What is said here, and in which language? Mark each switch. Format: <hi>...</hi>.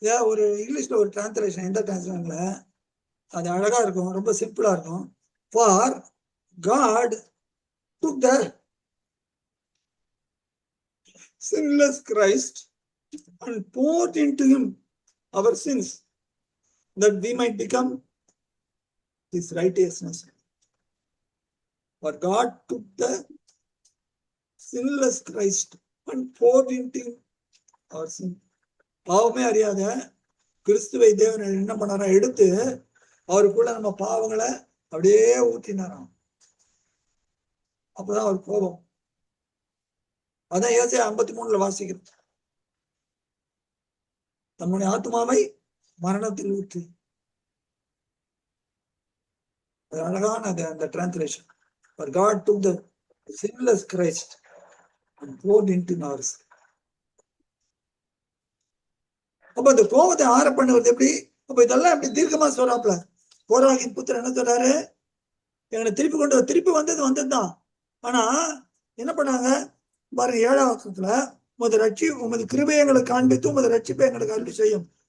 <ta>ஒரு இங்கிலீஷ்ல ஒரு டிரான்ஸ்லேஷன், எந்த டிரான்ஸ்லேஷன்ல அது அழகா இருக்கும், ரொம்ப சிம்பிளா இருக்கும்.</ta> <en>For God took the sinless Christ and poured into him our sins, that we might become his righteousness. For God took the sinless Christ and poured into him our sin.</en> <ta>பாவமே அறியாத கிறிஸ்துவை தேவன் என்ன பண்ணாரா? எடுத்து அவருக்குள்ள நம்ம பாவங்களை அப்படியே ஊத்தினாராம். அப்பதான் அவர் கோபம். அதான் ஏசாயா 53 வாசிக்கிறது. தம்முடைய ஆத்மாவை மரணத்தில் ஊற்றி. அது அழகான அந்த translation.</ta> <en>For God took the sinless Christ and poured into ours.</en> <ta>அப்ப அந்த கோபத்தை ஆற பண்ணுவது எப்படி? அப்ப இதெல்லாம் எப்படி தீர்க்கமா சொல்றாப்ல. கோராகின் புத்திரன் என்ன சொல்றாரு? எங்களை திருப்பி வந்ததுதான். ஆனா என்ன பண்ணாங்க பாருங்க, 7ஆம் வசனத்துல உமது கிருபையை எங்களுக்கு காண்பித்து உமது ரட்சிப்பை எங்களுக்கு அருளி செய்யும்.</ta>